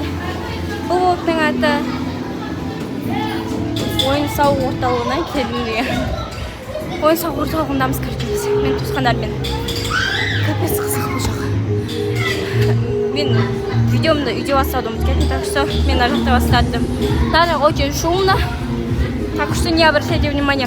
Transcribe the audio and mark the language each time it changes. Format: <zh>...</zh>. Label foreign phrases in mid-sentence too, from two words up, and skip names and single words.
<kk>Бұл влогтың аты ойын-сауық орталығына келдім деген. Ойын-сауық орталығындамыз көргенбіз. Мен туысқандармен капец қызық бұл жақ. Мен видеомды үйде бастауды ұмытып,</kk> <ru>так что</ru> <kk>мен мына жақта бастадым.</kk> <ru>Даже очень шумно, так что не обращайте внимания.</ru>